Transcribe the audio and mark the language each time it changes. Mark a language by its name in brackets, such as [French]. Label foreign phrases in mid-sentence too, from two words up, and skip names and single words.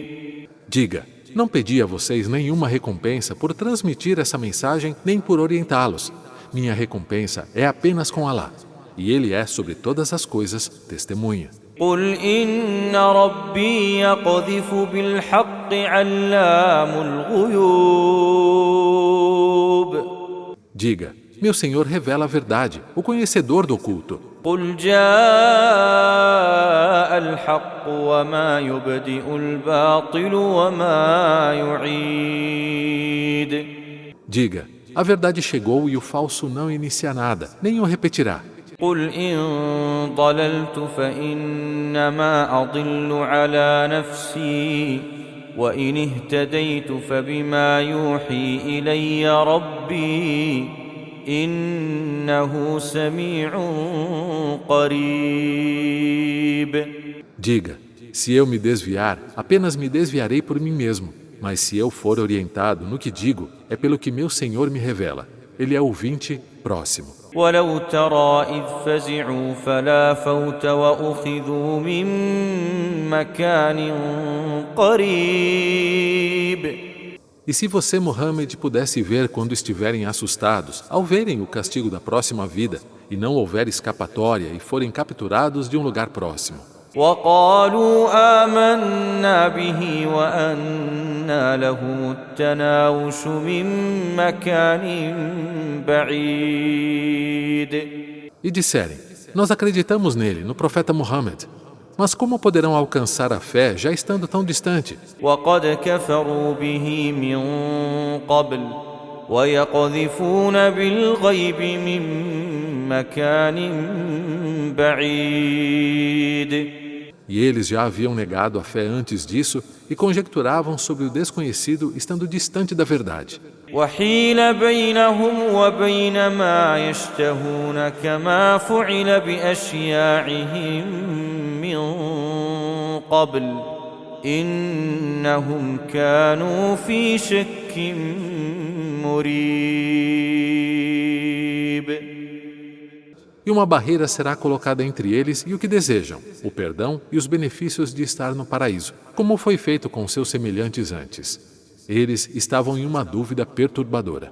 [Portuguese] Diga, não pedi a vocês nenhuma recompensa por transmitir essa mensagem nem por orientá-los. Minha recompensa é apenas com Alá, e Ele é sobre todas as coisas testemunha. [Arabic] قل إن ربي يقذف بالحق علام الغيوب. [Portuguese] Diga, meu Senhor revela a verdade, o conhecedor do oculto. [Arabic] قل جاء الحق وما يبدئ الباطل وما يعيد. [Portuguese] Diga, a verdade chegou e o falso não inicia nada, nem o repetirá. [Arabic] قل إن ضللت فإنما أضل على نفسي وإن اهتديت فبما يوحي إلي ربي إنه سميع قريب. [Portuguese] Diga, se eu me desviar, apenas me desviarei por mim mesmo. Mas se eu for orientado no que digo, é pelo que meu Senhor me revela. Ele é ouvinte próximo. [Arabic] ولو ترى إذ فزعوا فلا فوت وأخذوا من مكان قريب. [Portuguese] E se você, Muhammad, pudesse ver quando estiverem assustados, ao verem o castigo da próxima vida, e não houver escapatória e forem capturados de um lugar próximo. [Arabic] وقالوا آمنا به وأنى لهم التناوش من مكان بعيد. [Portuguese] E disserem, nós acreditamos nele, no profeta Muhammad. Mas como poderão alcançar a fé já estando tão distante? [Arabic] وقد كفروا به من قبل ويقذفون بالغيب من مكان بعيد. [Portuguese] E eles já haviam negado a fé antes disso e conjecturavam sobre o desconhecido estando distante da verdade. [Arabic] وحيل بينهم وبين ما يشتهون كما فعل بأشياعهم من قبل إنهم كانوا في شك مريب. [Portuguese] E uma barreira será colocada entre eles e o que desejam, o perdão e os benefícios de estar no paraíso, como foi feito com seus semelhantes antes. Eles estavam em uma dúvida perturbadora.